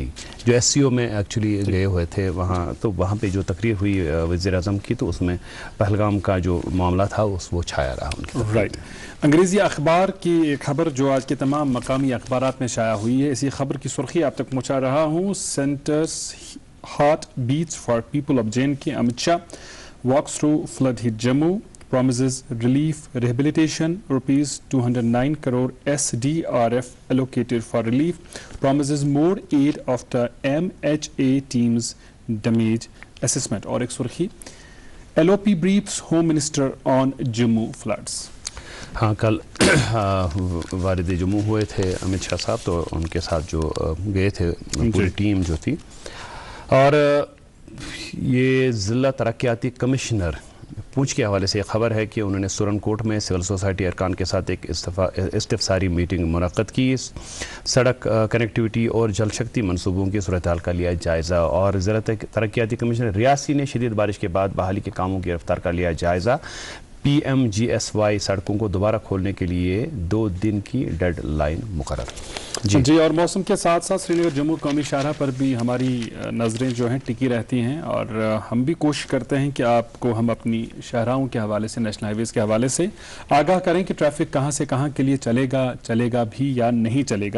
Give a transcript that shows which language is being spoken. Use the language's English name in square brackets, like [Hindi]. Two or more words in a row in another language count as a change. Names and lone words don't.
[Urdu] جو ایس سی او میں ایکچولی گئے ہوئے تھے وہاں پہ جو تقریر ہوئی وزیر اعظم کی تو اس میں پہلگام کا جو معاملہ تھا وہ چھایا رہا ان کی. رائٹ. انگریزی اخبار کی خبر جو آج کے تمام مقامی اخبارات میں شائع ہوئی ہے اسی خبر کی سرخی آپ تک پہنچا رہا ہوں. [English] Centre's heart beats for people of JNK. Amit Shah walks through flood hit Jammu promises relief rehabilitation ₹209 crore SDRF allocated for relief, promises more aid after MHA teams damage assessment. [Urdu] اور ایک سرخی [English] LOP briefs Home Minister on Jammu floods. [Urdu] ہاں کل وارد جموں ہوئے تھے امت شاہ صاحب تو ان کے ساتھ جو گئے تھے پوری ٹیم جو تھی اور یہ ضلع ترقیاتی کمشنر پونچھ کے حوالے سے یہ خبر ہے کہ انہوں نے سورن کوٹ میں [English] civil society [Urdu] ارکان کے ساتھ ایک استفساری میٹنگ منعقد کی. سڑک کنیکٹیوٹی اور جل شکتی منصوبوں کی صورتحال کا لیا جائزہ اور ضلع ترقیاتی کمشنر ریاسی نے شدید بارش کے بعد بحالی کے کاموں کی رفتار کا لیا جائزہ. PMGSY سڑکوں کو دوبارہ کھولنے کے لیے 2 دن کی ڈیڈ لائن مقرر. جی اور موسم کے ساتھ ساتھ سری نگر جموں قومی شاہراہ پر بھی ہماری نظریں جو ہیں ٹکی رہتی ہیں اور ہم بھی کوشش کرتے ہیں کہ آپ کو ہم اپنی شاہراہوں کے حوالے سے [English] National Highways [Urdu] کے حوالے سے آگاہ کریں کہ ٹریفک کہاں سے کہاں کے لیے چلے گا بھی یا نہیں چلے گا.